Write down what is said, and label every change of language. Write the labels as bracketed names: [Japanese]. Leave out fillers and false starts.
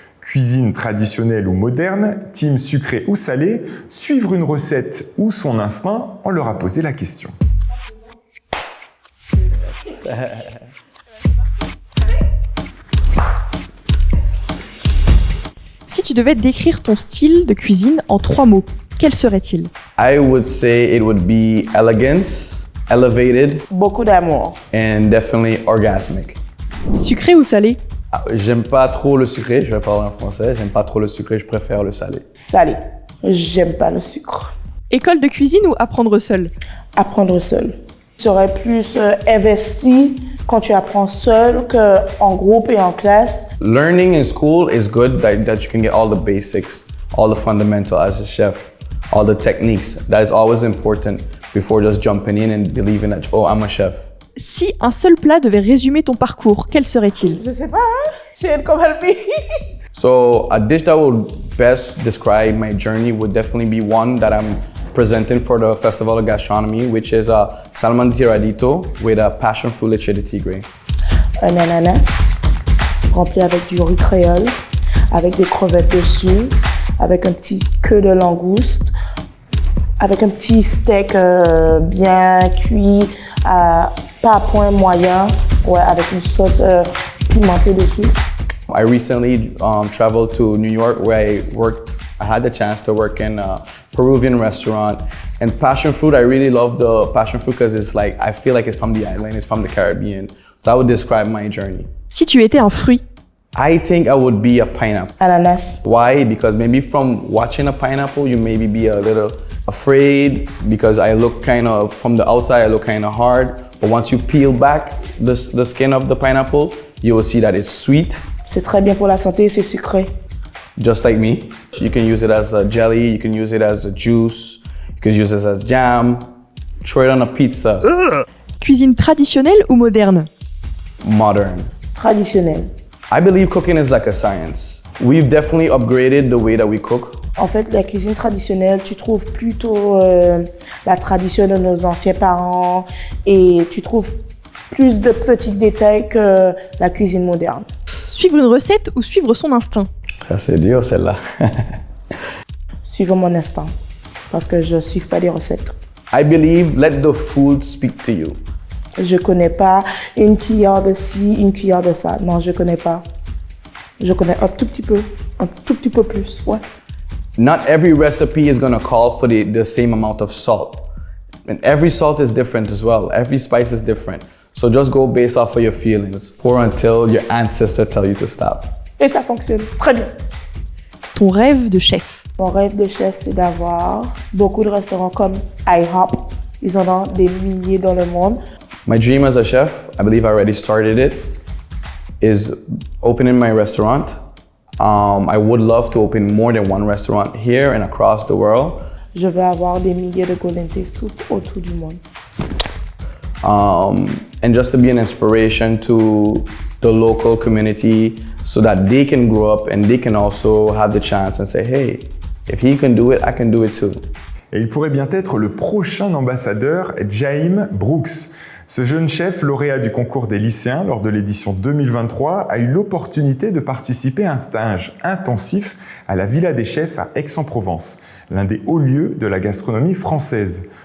[French] Cuisine traditionnelle ou moderne, team sucré ou salé, suivre une recette ou son instinct, on leur a posé la question. Si tu devais décrire ton style de cuisine en 3 mots, quels seraient-ils? [English] I would say it would be elegant, elevated, [French] Beaucoup d'amour. [English] and definitely orgasmic. [French] Sucré ou salé? J'aime pas trop le sucré, je vais parler en français, j'aime pas trop le sucré, je préfère le salé. Salé. J'aime pas le sucre. École de cuisine ou apprendre seul? Apprendre seul. Tu serais plus investi quand tu apprends seul qu'en groupe et en classe. [English] Learning in school is good, that you can get all the basics, all the fundamentals as a chef, all the techniques. That is always important before just jumping in and believing that, oh, I'm a chef. [French] Si un seul plat devait résumer ton parcours, quel serait-il? Je sais pas, Shane, [English] come help me. So a dish that would best describe my journey would definitely be one that I'm presenting for the Festival of Gastronomy, which is a salmon tiradito with a passion fruit leche de tigre. [French] Un ananas rempli avec du riz créole, avec des crevettes dessus, avec un petit queue de langouste, avec un petit steak bien cuit, pas à point moyen, ouais, avec une sauce pimentée dessus. [English] I recently traveled to New York where I had the chance to work in a Peruvian restaurant. And passion fruit, I really love the passion fruit because it's like, I feel like it's from the island, it's from the Caribbean. So I would describe my journey. [French] Si tu étais un fruit? [English] I think I would be a pineapple. [French] Ananas. [English] Why? Because maybe from watching a pineapple, you maybe be a little afraid because I look kind of, from the outside, I look kind of hard. But once you peel back the skin of the pineapple, you will see that it's sweet. [French] C'est très bien pour la santé, c'est sucré. [English] Just like me. You can use it as a jelly, you can use it as a juice, you can use it as jam, throw it on a pizza. [French] Cuisine traditionnelle ou moderne? [English] Modern. [French] Traditionnel. [English] I believe cooking is like a science. We've definitely upgraded the way that we cook. [French] En fait, la cuisine traditionnelle, tu trouves plutôt la tradition de nos anciens parents et tu trouves plus de petits détails que la cuisine moderne. Suivre une recette ou suivre son instinct? Ça c'est dur celle-là. Suivre mon instinct, parce que je ne suis pas des recettes. [English] I believe let the food speak to you. [French] Je connais pas une cuillère de ci, une cuillère de ça. Non, je connais pas. Je connais un tout petit peu plus, ouais. [English] Not every recipe is gonna call for the same amount of salt. And every salt is different as well. Every spice is different. So just go based off of your feelings. Pour until your ancestors tell you to stop. [French] Et ça fonctionne très bien. Ton rêve de chef. Mon rêve de chef, c'est d'avoir beaucoup de restaurants comme IHOP. Ils en ont des milliers dans le monde. [English] My dream as a chef, I believe I already started it, is opening my restaurant. I would love to open more than one restaurant here and across the world. [French] Je veux avoir des milliers de Golden Taste tout autour du monde. [English] And just to be an inspiration to the local community so that they can grow up and they can also have the chance and say, hey, if he can do it, I can do it too. [French] Et il pourrait bien être le prochain ambassadeur, Jaime Brooks. Ce jeune chef lauréat du concours des lycéens lors de l'édition 2023 a eu l'opportunité de participer à un stage intensif à la Villa des Chefs à Aix-en-Provence, l'un des hauts lieux de la gastronomie française.